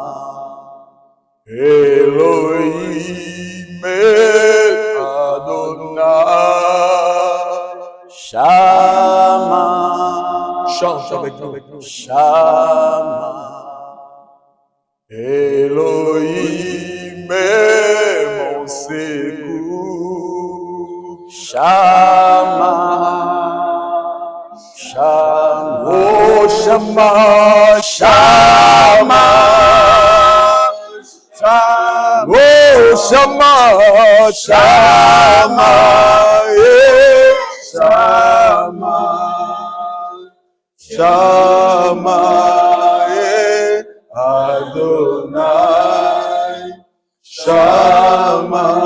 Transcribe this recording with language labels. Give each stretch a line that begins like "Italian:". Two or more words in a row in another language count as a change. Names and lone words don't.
Hebrew: אלוהים אדוני. Shama,
French: Chante avec nous.
Hebrew: Shama,
French: Elohim mon secours.
Hebrew: שמע, שמע, Oh Shama, שמע, שמע, oh Shama, Shama, שמע, שמע, אדוני, שמע,